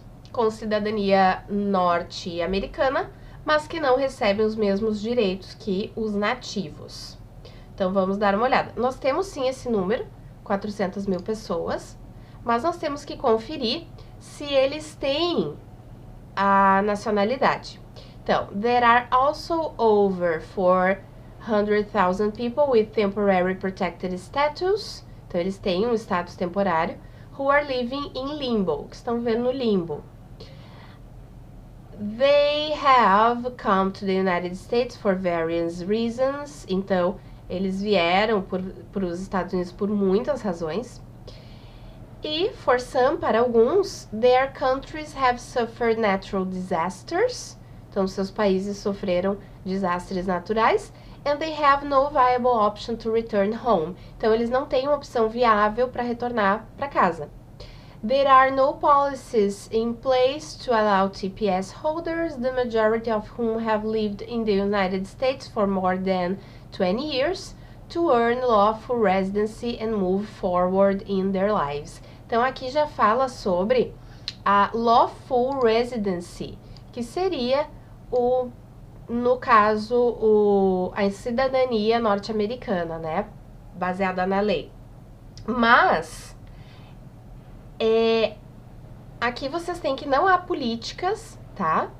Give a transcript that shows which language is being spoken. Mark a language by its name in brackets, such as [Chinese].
[Portuguese] Com cidadania norte-americana, mas que não recebem os mesmos direitos que os nativos. Então, vamos dar uma olhada. Nós temos sim esse número, 400 mil pessoas, mas nós temos que conferir se eles têm a nacionalidade. [English] Então, there are also over 400,000 people with temporary protected status. [Portuguese] Então, eles têm um status temporário. [English] Who are living in limbo, [Portuguese] que estão vivendo no limbo. [English] They have come to the United States for various reasons. [Portuguese] Então, eles vieram para os Estados Unidos por muitas razões. [English] E, for some, [Portuguese] para alguns, [English] their countries have suffered natural disasters. [Portuguese] Então, seus países sofreram desastres naturais. [English] And they have no viable option to return home. [Portuguese] Então, eles não têm uma opção viável para retornar para casa. [English] There are no policies in place to allow TPS holders, the majority of whom have lived in the United States for more than 20 years, to earn lawful residency and move forward in their lives. [Portuguese] Então aqui já fala sobre a lawful residency, que seria no caso, a cidadania norte-americana, né? Baseada na lei. Mas aqui vocês têm que não há políticas, tá?